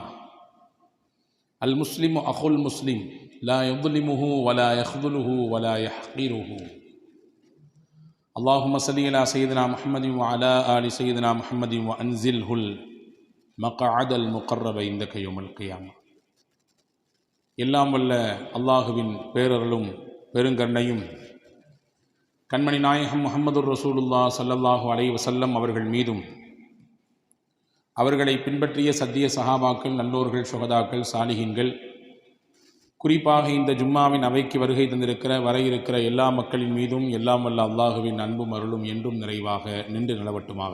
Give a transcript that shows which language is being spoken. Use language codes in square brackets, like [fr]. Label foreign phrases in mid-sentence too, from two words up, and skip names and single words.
[ar] المسلم أخو المسلم لا يظلمه ولا يخذله ولا يحقره. اللهم صل على سيدنا محمد وعلى آل سيدنا محمد وأنزله المقعد المقرب عندك يوم القيامة. [ta] எல்லாம் வல்ல அல்லாஹுவின் பேரருளும் பெருங்கருணையும் கண்மணி நாயகம் முஹம்மது ரசூலுல்லாஹ் ஸல்லல்லாஹு அலைஹி வஸல்லம் அவர்கள் மீதும், அவர்களை பின்பற்றிய சத்திய சஹாபாக்கள், நல்லோர்கள், சுஹதாக்கள், சாலிஹீன்கள், குறிப்பாக இந்த ஜும்மாவின் அவைக்கு வருகை தந்திருக்கிற வர இருக்கிற எல்லா மக்களின் மீதும் எல்லாம் வல்ல அல்லாஹுவின் அன்பும் அருளும் என்றும் நிறைவாக நின்று நிலவட்டுமாக.